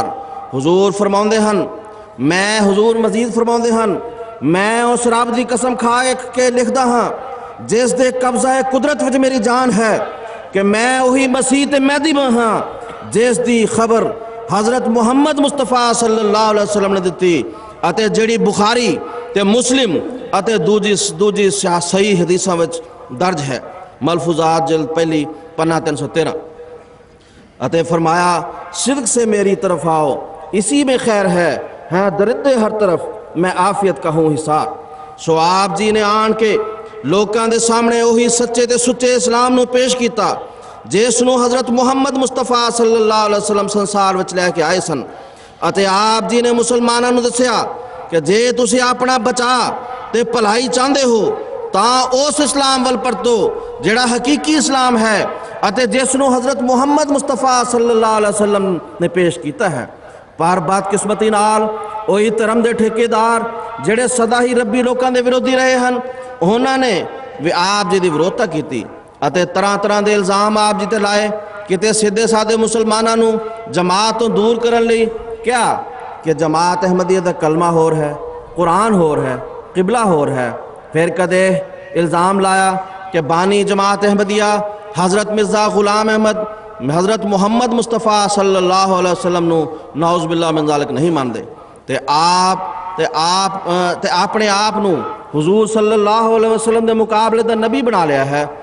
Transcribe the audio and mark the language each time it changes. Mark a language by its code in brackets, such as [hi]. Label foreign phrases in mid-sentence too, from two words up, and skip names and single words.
[pa] حضور مزید فرماؤندے ہن میں اس رب دی قسم کھا کے لکھدا ہاں جس دے قبضہ قدرت وچ میری جان ہے کہ میں وہی مسیح تے مہدی ہاں جس دی خبر حضرت محمد مصطفیٰ [ar] صلی اللہ علیہ وسلم [pa] نے دیتی اتے جڑی بخاری تے مسلم اتے دوجی صحیح حدیثاں وچ درج ہے۔ ملفوظات جلد پہلی پنا 313۔ [ur] اتے فرمایا صدق سے میری طرف آؤ اسی میں خیر ہے، ہیں درندے ہر طرف میں عافیت کا ہوں حصار۔ [pa] سو آپ جی نے آن کے لوکاں دے سامنے وہی سچے تے سچے اسلام نو پیش کیتا جس نو حضرت محمد مصطفیٰ [ar] صلی اللہ علیہ وسلم [pa] سنسار وچ لے کے آئے سن۔ اتے آپ جی نے مسلمانوں نو دسیا کہ جے تسی اپنا بچا تے بھلائی چاہندے ہو تاں اس اسلام ول پرتو جڑا حقیقی اسلام ہے اتے جس نو حضرت محمد مصطفیٰ [ar] صلی اللہ علیہ وسلم [pa] نے پیش کیتا ہے۔ پر بدقسمتی نال وہی دھرم دے ٹھیکیدار جڑے سدا ہی ربی لوکاں دے وروਧੀ رہے ہن انہاں نے بھی آپ جی دی وروਧਤਾ کیتی اتے طرح طرح دے الزام آپ جی تے لائے کتے سیدھے سادے مسلماناں نو جماعت تو دور کرن لئی کیا کہ جماعت احمدیہ دا کلمہ ہور ہے، قرآن ہور ہے، قبلہ ہور ہے۔ پھر کدے الزام لایا کہ بانی جماعت احمدیہ حضرت مرزا غلام احمد حضرت محمد مصطفیٰ [ar] صلی اللہ علیہ وسلم [pa] نو [ar] نعوذ باللہ من ذالک [pa] نہیں ماندے تے اپنے آپ نو حضور [ar] صلی اللہ علیہ وسلم [pa] دے مقابلے دا نبی بنا لیا ہے۔